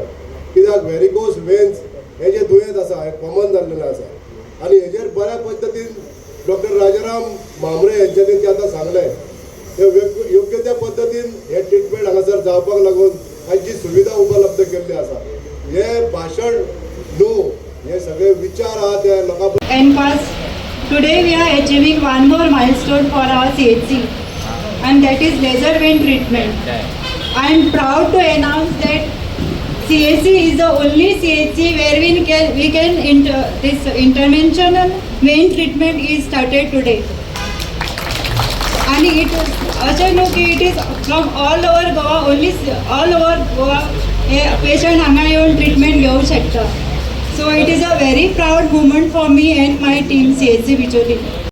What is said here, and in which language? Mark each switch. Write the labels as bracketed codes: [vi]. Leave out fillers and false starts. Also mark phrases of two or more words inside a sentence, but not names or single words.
[kok] कित्याक व्हेरिकोज वेन्स हे जे दुयेंत आसा हें कॉमन जाल्लेलें आसा आनी हेजेर बऱ्या पद्दतीन डॉक्टर राजाराम मांबरे यांच्यानी ते आतां सांगलें ते योग्य त्या पद्दतीन हे ट्रिटमेंट हांगासर जावपाक लागून हाची सुविधा उपलब्ध केल्ली आसा. हे भाशण न्हू, हे सगळे विचार आहा ते लोकां NPAS. [en] Today we are achieving one more milestone for our CHC, and that is laser vein treatment. I am proud to announce that CHC is the only CHC where we can this interventional vein treatment is started today. And it [kok] अशें न्हू की [en] it is from all over Goa, only all over Goa [kok] हे patient हांगा येवन treatment घेवंक शकता. [en] So it is a very proud moment for me and my team CHC Bicholi.